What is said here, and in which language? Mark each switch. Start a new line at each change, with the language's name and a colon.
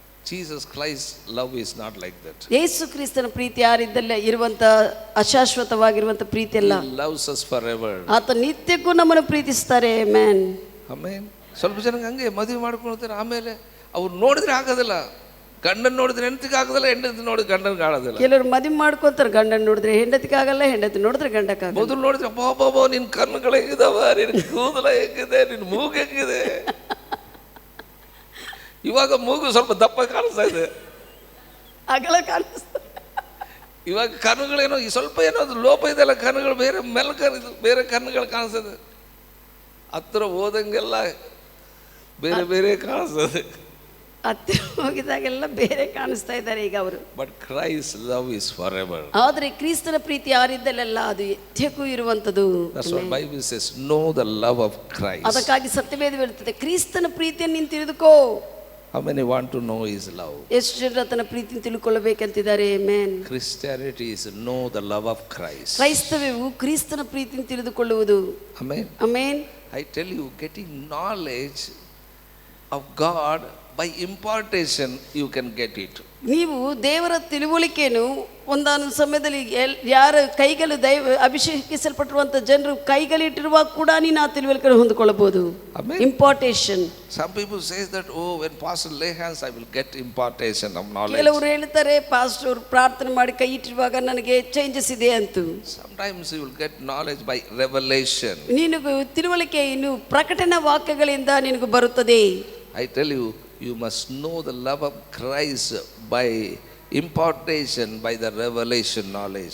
English: Jesus Christ love is not like that.
Kannada: ಯೇಸು ಕ್ರಿಸ್ತನ ಪ್ರೀತಿ ಯಾರಿದ್ದಲ್ಲ ಇರುವಂತ ಅಶಾಶ್ವತವಾಗಿರುವಂತ ಪ್ರೀತಿ ಅಲ್ಲ.
English: He loves us forever.
Kannada: ಆತ ನಿತ್ಯಕ್ಕೂ ನಮ್ಮನ್ನು ಪ್ರೀತಿಸ್ತಾರೆ. ಆಮೆನ್. ಆಮೆನ್. ಸ್ವಲ್ಪ ಜನಕ್ಕೆ ಹಂಗೆ ಮದುವೆ ಮಾಡ್ಕೊಳ್ತಾರೆ, ಆಮೇಲೆ ಅವ್ರು ನೋಡಿದ್ರೆ ಆಗೋದಿಲ್ಲ. ಗಂಡನ ನೋಡಿದ್ರೆ ಹೆಂಡತಿಗೆ ಆಗೋದಿಲ್ಲ, ಹೆಂಡತಿ ನೋಡಿದ್ರೆ ಗಂಡನಿಗೆ ಆಗೋದಿಲ್ಲ. ಕೆಲವರು ಮದುವೆ ಮಾಡ್ಕೊಂತಾರೆ, ಗಂಡನ ನೋಡಿದ್ರೆ ಹೆಂಡತಿಗೆ ಆಗಲ್ಲ, ಹೆಂಡತಿ ನೋಡಿದ್ರೆ ಗಂಡಕ್ಕಾಗಲ್ಲ. ಮೊದಲು ನೋಡಿದ್ರೆ ಬಾಬಾ ನಿನ್ ಕಣ್ಣುಗಳು ಹೆಂಗಿದಾವ, ನಿನ್ ಕೂದಲ ಹೆಂಗಿದೆ, ನಿನ್ ಮೂಗು ಹೆಂಗಿದೆ. ಇವಾಗ ಮೂಗು ಸ್ವಲ್ಪ ದಪ್ಪ ಕಾಣಿಸ್ತಾ ಇದೆ, ಅಗಲ ಕಾಣಿಸ್ತಾ. ಇವಾಗ ಕಣ್ಣುಗಳೇನೋ ಸ್ವಲ್ಪ ಏನೋ ಅದು ಲೋಪ ಇದೆಲ್ಲ, ಕಣ್ಣುಗಳು ಬೇರೆ ಮೆಲ್ಕರಿದು ಬೇರೆ ಕಣ್ಣುಗಳು ಕಾಣಿಸ್ತದೆ. ಹತ್ರ ಹೋದಂಗೆಲ್ಲ ಬೇರೆ ಬೇರೆ ಕಾಣಿಸ್ತದೆ. ಹತ್ತಿರ ಹೋಗಿದಾಗೆಲ್ಲ ಬೇರೆ ಕಾಣಿಸ್ತಾ ಇದ್ದಾರೆ ಈಗ ಅವರು.
English: But Christ love is forever.
Kannada: ಆದ್ರೆ ಕ್ರಿಸ್ತನ ಪ್ರೀತಿ ಯಾರಿದ್ದಲ್ಲ ಅದು ನಿತ್ಯಕ್ಕೂ ಇರುವಂತದ್ದು.
English: That's what Bible says, know the love of Christ.
Kannada: ಅದಕ್ಕಾಗಿ ಸತ್ಯವೇದ ಹೇಳುತ್ತದೆ ಕ್ರಿಸ್ತನ ಪ್ರೀತಿಯನ್ನು ನೀನು ತಿಳಿದುಕೋ.
English: How many want to know his love?
Kannada: ಎಷ್ಟು ಜನರು ಆತನ ಪ್ರೀತಿಯನ್ನು ತಿಳ್ಕೊಳ್ಳಬೇಕಂತಿದ್ದಾರೆ. Amen.
English: Christianity is know the love of Christ.
Kannada: ಕ್ರೈಸ್ತವ್ಯವು ಕ್ರಿಸ್ತನ ಪ್ರೀತಿಯನ್ನು ತಿಳಿದುಕೊಳ್ಳುವುದು.
English: Amen.
Kannada: Amen.
English: I tell you, getting knowledge of God by impartation you can get it.
Kannada: ನೀವು ದೇವರ ತಿಳುವಳಿಕೆಯನ್ನು ಒಂದಾನು ಸಮಯದಲ್ಲಿ ಯಾರ ಕೈಗಳು ಅಭಿಷೇಕಿಸಲ್ಪಟ್ಟಿರುವಂತ ಜನರು ಕೈಗಳಿಟ್ಟಿರುವಾಗ ಕೂಡ ನೀನು ಆ ತಿಳುವಳಿಕೆಯನ್ನು ಹೊಂದಿಕೊಳ್ಳಬಹುದು.
English: Impartation. Some people say that when pastor lay hands I will get impartation of knowledge.
Kannada: ಕೆಲವರು ಹೇಳ್ತಾರೆ ಪಾಸ್ಟರ್ ಪ್ರಾರ್ಥನೆ ಮಾಡಿ ಕೈ ಇಟ್ಟಿರುವಾಗ ನನಗೆ ಚೇಂಜಸ್ ಇದೆ ಅಂತ.
English: Sometimes you will get knowledge by revelation.
Kannada: ನಿನಗೆ ತಿಳುವಳಿಕೆ ಇನ್ನು ಪ್ರಕಟಣಾ ವಾಕ್ಯಗಳಿಂದ ನಿನಗೆ ಬರುತ್ತದೆ.
English: I tell you, you must know the love of Christ by impartation, by the revelation knowledge.